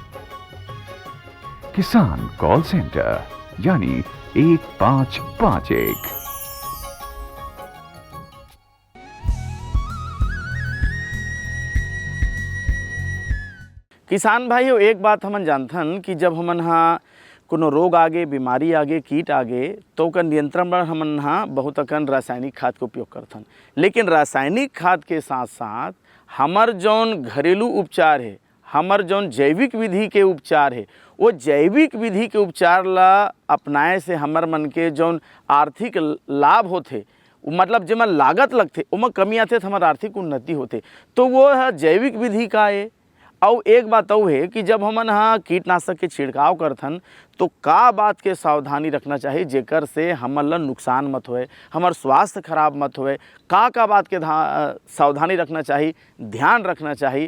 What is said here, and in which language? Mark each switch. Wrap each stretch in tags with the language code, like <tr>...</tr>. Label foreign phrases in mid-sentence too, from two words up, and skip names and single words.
<hne>किसान कॉल सेंटर यानी 1551। किसान भाइयों, एक बात हमन जानथन कि जब हमन हाँ कोनो रोग आगे, बीमारी आगे, कीट आगे, तो ओकर नियंत्रण बर हमन हाँ बहुत अकन रासायनिक खाद के उपयोग करथन। लेकिन रासायनिक खाद के साथ साथ हमर जौन घरेलू उपचार है, हमर जौन जैविक विधि के उपचार है, वो जैविक विधि के उपचार ला अपनाए से हमर मन के जौन आर्थिक लाभ होते, मतलब जेमा लागत लगते ओमा कमी आते तो हमार आर्थिक उन्नति होते। तो वो है जैविक विधि का है। और एक बात और है कि जब हमन हाँ कीटनाशक के छिड़काव करथन तो का बात के सावधानी रखना चाहिए जेकर से हमन ला नुकसान मत होए, हमार स्वास्थ्य खराब मत होए, का बात के सावधानी रखना चाहिए, ध्यान रखना चाहिए।</hne>